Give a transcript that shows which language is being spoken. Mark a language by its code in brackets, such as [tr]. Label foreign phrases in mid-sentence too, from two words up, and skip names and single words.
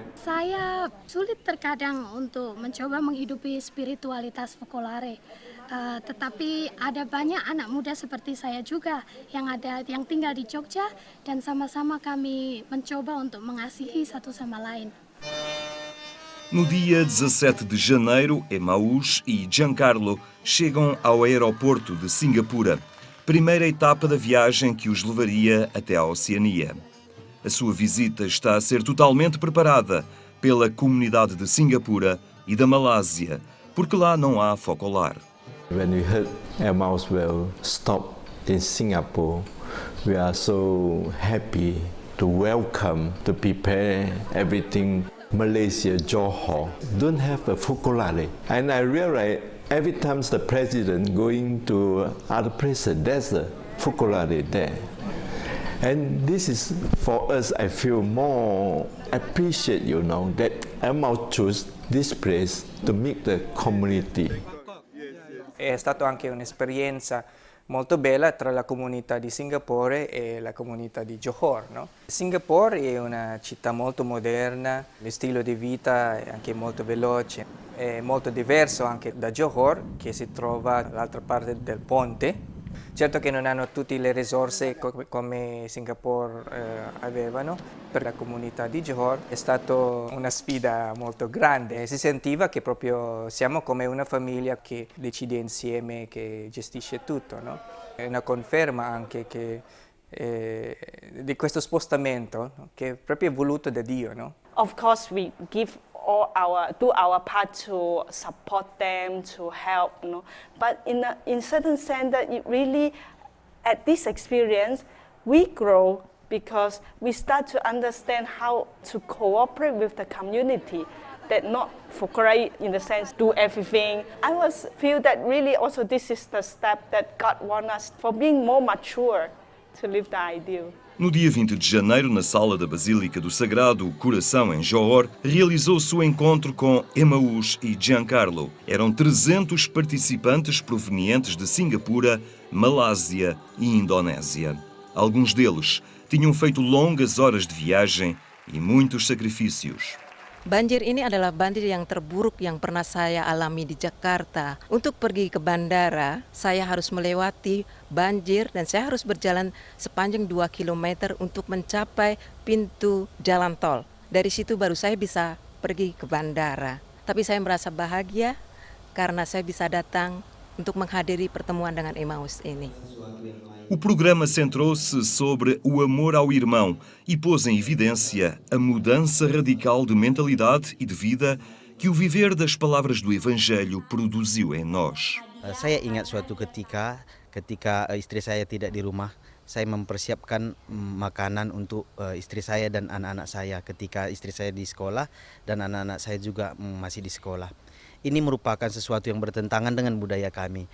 [id] Saya sulit terkadang untuk mencoba menghidupi spiritualitas focolare. Tetapi ada banyak anak muda seperti saya juga yang tinggal di Jogja, dan sama-sama kami mencoba untuk mengasihi satu sama lain. [pt] No dia 17 de janeiro, Emaús e Giancarlo chegam ao aeroporto de Singapura, primeira etapa da viagem que os levaria até a Oceania. A sua visita está a ser totalmente preparada pela comunidade de Singapura e da Malásia, porque lá não há focolar. [en] When we heard Emmaus will stop in Singapore, we are so happy to welcome, to prepare everything. Malaysia, Johor, don't have a focolare. And I realize every time the president going to other places, there's a focolare there. And this is, for us, I feel more appreciate, that Emmaus chose this place to meet the community. [it] È stata anche un'esperienza molto bella tra la comunità di Singapore e la comunità di Johor, no? Singapore è una città molto moderna, lo stile di vita è anche molto veloce, è molto diverso anche da Johor, che si trova dall'altra parte del ponte. Certo che non hanno tutte le risorse come Singapore avevano. Per la comunità di Johor è stata una sfida molto grande. Si sentiva che proprio siamo come una famiglia che decide insieme, che gestisce tutto, no? È una conferma anche che, di questo spostamento, no? Che è proprio voluto da Dio, no? [en] Of course we do our part to support them, to help, But in certain sense that it really, at this experience, we grow because we start to understand how to cooperate with the community, that not focolare in the sense do everything. I feel that really also this is the step that God wants us for being more mature to live the ideal. [pt] No dia 20 de janeiro, na sala da Basílica do Sagrado Coração, em Johor, realizou-se o encontro com Emaús e Giancarlo. Eram 300 participantes provenientes de Singapura, Malásia e Indonésia. Alguns deles tinham feito longas horas de viagem e muitos sacrifícios. [id] Banjir ini adalah banjir yang terburuk yang pernah saya alami di Jakarta. Untuk pergi ke bandara, saya harus melewati banjir dan saya harus berjalan sepanjang 2 km untuk mencapai pintu jalan tol. Dari situ baru saya bisa pergi ke bandara. Tapi saya merasa bahagia karena saya bisa datang untuk menghadiri pertemuan dengan Emaús ini. [pt] O programa centrou-se sobre o amor ao irmão e pôs em evidência a mudança radical de mentalidade e de vida que o viver das palavras do Evangelho produziu em nós. [id] Saya ingat suatu ketika istri saya tidak di rumah, saya mempersiapkan makanan untuk istri saya dan anak-anak saya ketika istri saya di sekolah dan anak-anak saya juga masih di sekolah. Ini merupakan sesuatu yang bertentangan dengan budaya kami.